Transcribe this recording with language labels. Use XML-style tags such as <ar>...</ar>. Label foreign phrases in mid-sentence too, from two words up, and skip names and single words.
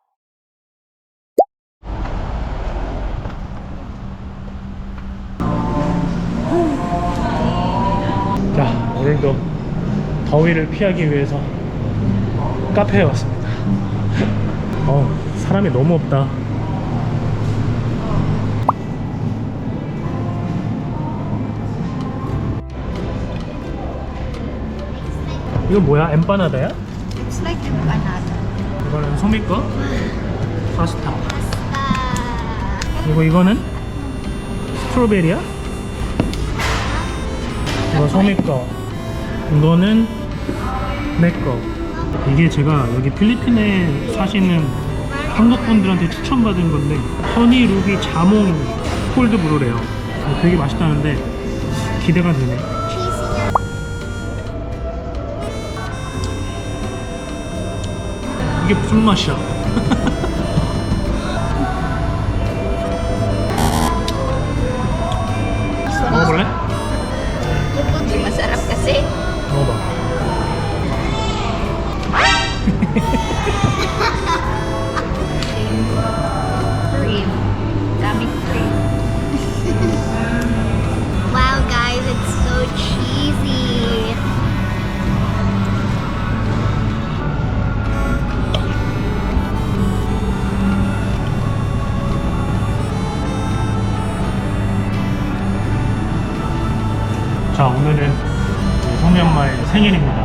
<ko>자, 오늘도 더위를 피하기 위해서 카페에 왔습니다. 사람이 너무 없다. 이건 뭐야? 엠파나다야?</ko> <en>It's like empanada.</en> <ko>이거는 소미 거 파스타. 그리고 이거는 스트로베리야? 이거 소미 거. 이거는 내 거. 이게 제가 여기 필리핀에 사시는 한국 분들한테 추천받은 건데 허니 루비 자몽 콜드 브루래요. 되게 맛있다는데 기대가 되네. 이게 무슨 맛이야? 먹어볼래?</ko> <tl>Masarap kasi.</tl> <ko>먹어봐. Cream.</ko> <en>Dami cream. Wow, guys, it's so cheesy.</en> <ko>자, 오늘은 소미 엄마의 생일입니다.</ko>